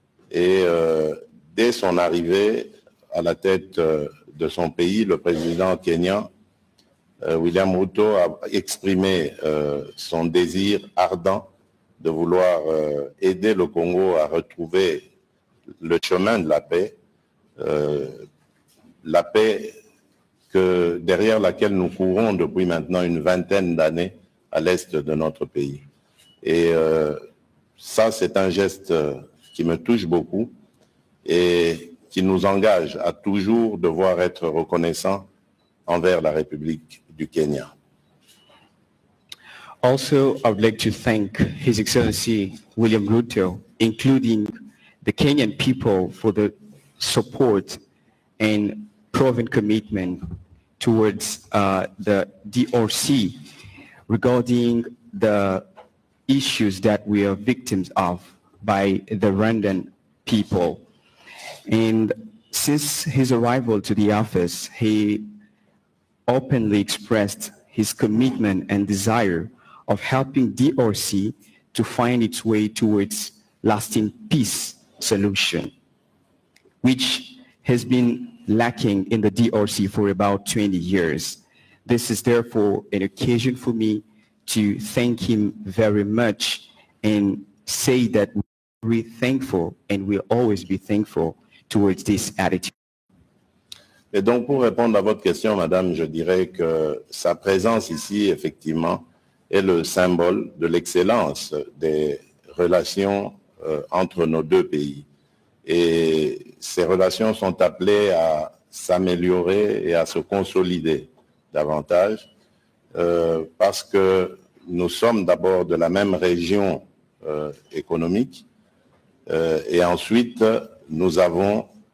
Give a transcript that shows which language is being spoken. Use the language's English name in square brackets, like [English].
[French] Et dès son arrivée à la tête de son pays, le président kényan William Ruto a exprimé son désir ardent de vouloir aider le Congo à retrouver le chemin de la paix derrière laquelle nous courons depuis maintenant une vingtaine d'années à l'est de notre pays. Et ça, c'est un geste qui me touche beaucoup et qui nous engage à toujours devoir être reconnaissants envers la République du Kenya. [English] Also, I would like to thank His Excellency William Ruto, including the Kenyan people, for the support and proven commitment towards the DRC regarding the issues that we are victims of by the Rwandan people. And since his arrival to the office, he openly expressed his commitment and desire of helping DRC to find its way towards lasting peace solution, which has been lacking in the DRC for about 20 years. This is therefore an occasion for me to thank him very much and say that we're thankful and we'll always be thankful towards this attitude. [French] Et donc, pour répondre à votre question, madame, je dirais que sa présence ici, effectivement, est le symbole de l'excellence des relations entre nos deux pays. Et ces relations sont appelées à s'améliorer et à se consolider davantage parce que nous sommes d'abord de la même région économique et ensuite nous avons